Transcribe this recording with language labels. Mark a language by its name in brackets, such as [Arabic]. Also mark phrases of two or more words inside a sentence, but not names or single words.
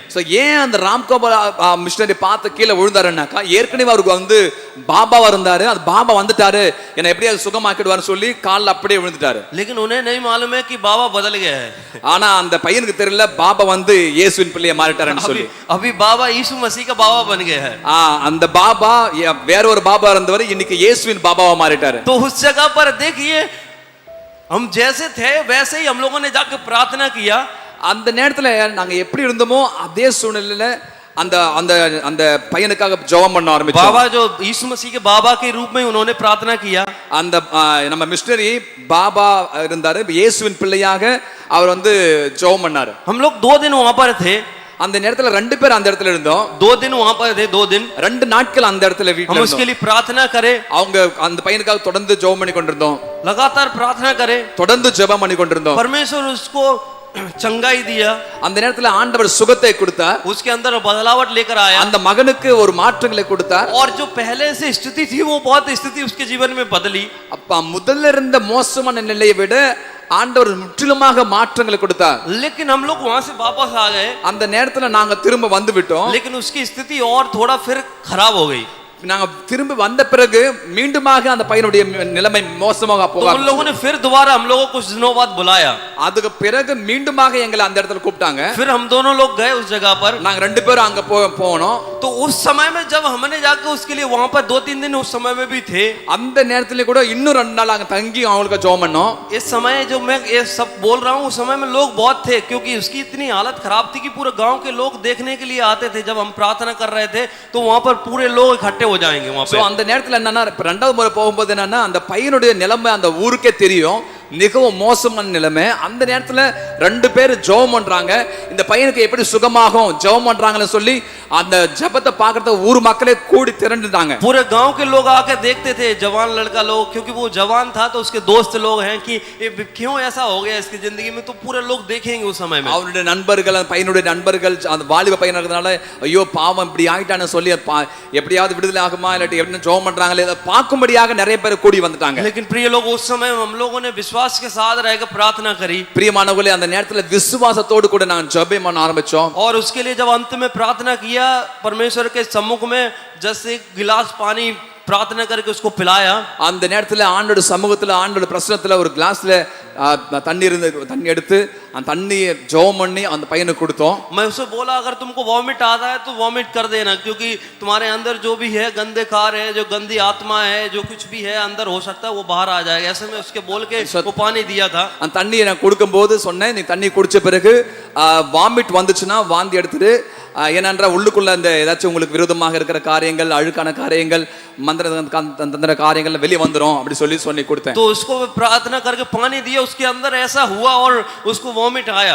[Tamil] சோ ஏன் அந்த ராம்கோபால் மிஷனரி பார்த்து கீழே விழுந்தாருன்னாக்கா, ஏற்கனவே அவருக்கு வந்து பாபாவா இருந்தாரு, அது பாபா வந்துட்டாரு என்ன எப்படியாவது சுகமாக்கிடுவாருன்னு சொல்லி கால்ல அப்படியே விழுந்துட்டாரு। [Hindi] लेकिन उन्हें नहीं मालूम है कि बाबा बदल गया है। [Tamil] ஆனா அந்த பையனுக்கு தெரியல பாபா வந்து இயேசுவின் பிள்ளையா மாறிட்டாருன்னு சொல்லி। [Hindi] अभी बाबा यीशु मसीह का बाबा बन गया है। [Tamil] அந்த பாபா வேற ஒரு பாபா இருந்தவர் இன்னைக்கு இயேசுவின் பாபாவா மாறிட்டாரு। [Hindi] तो उस जगह पर देखिए, हम जैसे थे वैसे ही हम लोगों ने जाकर प्रार्थना किया। [Tamil] அந்த நேரத்துல நாங்க எப்படி இருந்தோமோ அதே சூழ்நிலையில அந்த அந்த அந்த பையனுக்காக ஜெபம் பண்ண ஆரம்பிச்சோம்। [Hindi] बाबा जो यीशु मसीह के बाबा के रूप में उन्होंने प्रार्थना किया। [Tamil] அந்த நம்ம மிஷனரி பாபா இருந்தாரு, இயேசுவின் பிள்ளையாக அவர் வந்து ஜெபம் பண்ணாரு। [Hindi] हम लोग 2 दिन वहां पर थे। [Tamil] அந்த நேரத்துல 2 பேர் அந்த இடத்துல இருந்தோம்। [Hindi] 2 दिन वहां पर थे, 2 दिन [Tamil] 2 நாட்கள் அந்த இடத்துல வீட்ல [Hindi] हम उसके लिए प्रार्थना करें। [Tamil] அவங்க அந்த பையனுக்காக தொடர்ந்து ஜெபம் பண்ணி கொண்டிருந்தோம், [Hindi] लगातार प्रार्थना करें, [Tamil] தொடர்ந்து ஜெபம் பண்ணி கொண்டிருந்தோம்। [Hindi] परमेश्वर उसको चंगाई दिया, [Tamil] அந்த நேரத்துல ஆண்டவர் சுகத்தை கொடுத்தார், [Hindi] उसके अंदर बदलावट लेकर आया, [Tamil] அந்த மகனுக்கு ஒரு மாற்றங்களை கொடுத்தார்। [Hindi] और जो पहले से स्थिति थी वो बहुत स्थिति उसके जीवन में बदली। [Tamil] அப்ப முதல்ல இருந்த மோசமான நிலையை விட ஆண்டவர் முற்றிலுமாக மாற்றங்களை கொடுத்தார். [Hindi] लेकिन हम लोग वहां से वापस आ गए, [Tamil] அந்த நேரத்துல நாங்க திரும்ப வந்து விட்டோம். [Hindi] लेकिन उसकी स्थिति और थोड़ा फिर खराब हो गई. [Tamil] நாங்க திரும்பி வந்த பிறகு மீண்டுமாக அந்த பையனுடைய நிலைமை மோசமாக போக [Hindi] तो उन लोगों ने फिर दोबारा हम लोगों को कुछ दिनों बाद बुलाया. [Tamil] அதுக்கு பிறகு மீண்டுமாக எங்களை அந்த இடத்துல கூப்பிட்டாங்க. [Hindi] फिर हम दोनों लोग गए उस जगह पर. [Tamil] நாங்க ரெண்டு பேரும் அங்க போனோம். [Hindi] तो उस समय में जब हमने जाकर उसके लिए वहां पर 2-3 दिन उस समय में भी थे, [Tamil] அந்த நேரத்துல கூட இன்னும் 2 நாள் அங்க தங்கி அவங்களுக்கு ஜெபம் பண்ணோம். [Hindi] इस समय जो मैं ये सब बोल रहा हूँ उस समय में लोग बहुत थे, क्योंकि उसकी इतनी हालत खराब थी कि पूरे गांव के लोग देखने के लिए आते थे. जब हम प्रार्थना कर रहे थे तो वहां पर पूरे लोग इकट्ठे हो जाएंगे वहां पे. [Tamil] அந்த நேரத்துல என்னன்னா இரண்டாவது முறை போகும்போது என்னன்னா அந்த பையனுடைய நிலைமை அந்த ஊருக்கே தெரியும், மிகவும் மோசமான நிலைமை. அந்த நேரத்துல 2 பேர் ஜெபம் பண்றாங்க, இந்த பையனுக்கு எப்படி சுகமாகும் ஜெபம் பண்றாங்கன்னு சொல்லி அந்த ஜெபத்தை பார்க்கறதுக்கு ஊர் மக்களே கூடி திரண்டுட்டாங்க. [Hindi] पूरे गांव के लोग आकर देखते थे, जवान लड़का लोग, क्योंकि वो जवान था तो उसके दोस्त लोग हैं कि ये क्यों ऐसा हो गया इसकी जिंदगी में, तो पूरे लोग देखेंगे उस समय में. [Tamil] அவருடைய நண்பர்கள், அந்த பையனுடைய நண்பர்கள், அந்த வாலிப பையனா இருக்கிறதுனால ஐயோ பாவம் இப்படி ஆயிட்டான்னு சொல்லி எப்படியாவது விடுதலை ஆகுமா இல்லாட்டி எப்படி ஜெபம் பண்றாங்களே இதை பார்க்கும்படியாக நிறைய பேர் கூடி வந்துட்டாங்க. [Hindi] लेकिन प्रिय लोग उस समय हम लोगों ने विश्वास के साथ रहकर प्रार्थना करी. [Tamil] பிரியமானவர்களே, அந்த நேரத்துல விசுவாசத்தோடு கூட நான் ஜெபம் பண்ண ஆரம்பிச்சோம். [Hindi] और उसके लिए जब अंत में प्रार्थना किया, परमेश्वर के सम्मुख में जैसे एक गिलास पानी प्रार्थना करके उसको पिलाया. [Tamil] அந்த நேரத்துல ஆண்டோட சமூகத்துல ஆண்டோட பிரசன்னத்துல ஒரு கிளாஸ்ல தண்ணி எடுத்து அந்த தண்ணியை ஜெபம் பண்ணி அந்த பையனுக்கு கொடுத்தோம். [Hindi] मैं उसे बोला अगर तुमको वॉमिट आता है तो वॉमिट कर देना, क्योंकि तुम्हारे अंदर जो भी है गंदे कार है, जो गंदी आत्मा है, जो कुछ भी है अंदर हो सकता है वो बाहर आ जाएगा. ऐसे में उसके बोल के वो पानी दिया था. [Tamil] அந்த தண்ணியை நான் கொடுக்கும்போது சொன்னேன், நீ தண்ணி குடிச்ச பிறகு வாமிட் வந்துச்சுன்னா வாந்தி எடுத்துட்டு, ஏனென்றால் உள்ளுக்குள்ள இந்த ஏதாச்சும் உங்களுக்கு விரோதமாக இருக்கிற காரியங்கள், அழுக்கான காரியங்கள், தந்திர காரியங்கள் வெளியே வந்துரும் அப்படி சொல்லி கொடுத்தேன். [Hindi] तो उसको प्रार्थना करके पानी दिया, उसके अंदर ऐसा हुआ और उसको वॉमिट आया.